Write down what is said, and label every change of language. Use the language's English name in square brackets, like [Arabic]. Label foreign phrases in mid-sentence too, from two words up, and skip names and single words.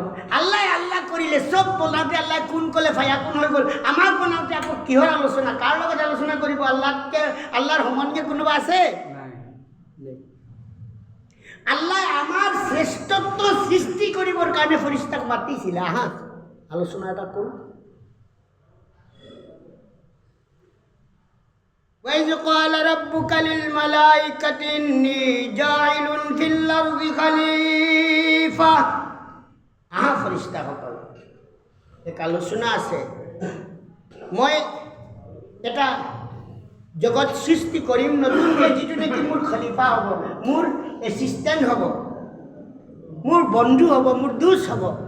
[Assamese] আল্লাহ আল্লাহ কৰিলে চব বনাওঁতে আল্লাহ কোন ক'লে ফায়াকুন হৈ গ'ল। আমাক বনাওঁতে আকৌ কিহৰ আলোচনা, কাৰ লগত আলোচনা কৰিব? আল্লাহতকৈ, আল্লাহৰ সমানকৈ কোনোবা আছে? আল্লাহ আমাৰ শ্ৰেষ্ঠত্ব সৃষ্টি কৰিবৰ কাৰণে ফৰিস্তাক মাতিছিলে। আহা আলোচনা এটা কৰোঁ। [Arabic] وَإِذْ قَالَ رَبُّكَ لِلْمَلَائِكَةِ إِنِّي جَاعِلٌ فِي الْأَرْضِ خَلِيفَةً। [Assamese] আহা ফৰিস্তাসকল, এক আলোচনা আছে। মই এটা জগত সৃষ্টি কৰিম নতুনকৈ, যিটো নেকি মোৰ খলিফা হ'ব, মোৰ এছিষ্টেণ্ট হ'ব, মোৰ বন্ধু হ'ব, মোৰ দোষ হ'ব।